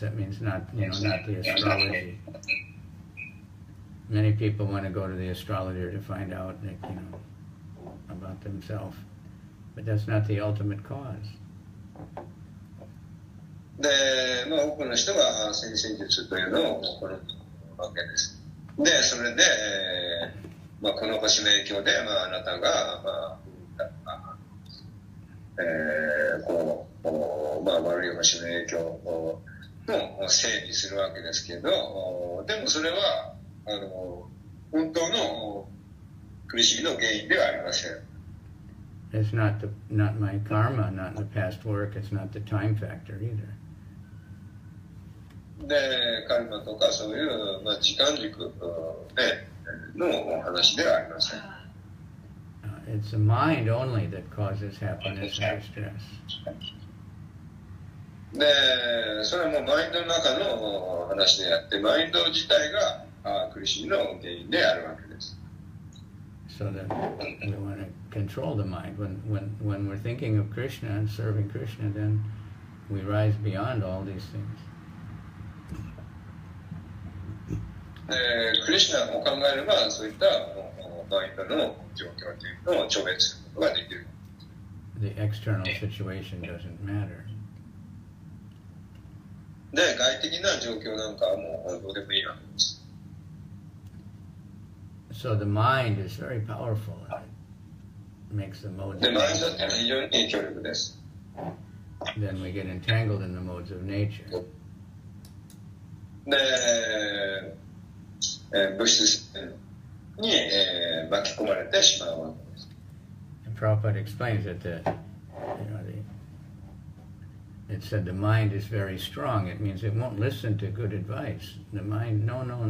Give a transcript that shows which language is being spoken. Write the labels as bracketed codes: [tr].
[en] That means not the astrology. Many people want to go to the astrologer to find out, about themselves, but that's not the ultimate cause. [ja] で、多くの人が先生術というのを行うわけです。で、それで、この星の影響で、あなたが、悪い星の影響の整備するわけですけど、でもそれは本当の苦しみの原因ではありません。 [en] It's not my karma, not the past work. It's not the time factor either. [ja] で、カルマとかそういう、時間軸の話ではありません。 [en] It's the mind only that causes happiness and distress. [ja] で、それはもうマインドの中の話であって、マインド自体が苦しみの原因であるわけです。 [en] So that we want to control the mind. When we're thinking of Krishna and serving Krishna, then we rise beyond all these things. [ja] クリシナを考えれば、そういったマインドの状況というのを超越することができる。 [en] The external situation doesn't matter. [ja] で、外的な状況なんかはもうどうでもいいわけです。 [en] So the mind is very powerful. It makes the modes. [ja] で、マインドっていうのは非常に強力です。 [en] Then we get entangled in the modes of nature. [ja] で、物質に巻き込まれてしまうわけです。 [en] And Prabhupada explains that it said the mind is very strong. It means it won't listen to good advice. The mind, no.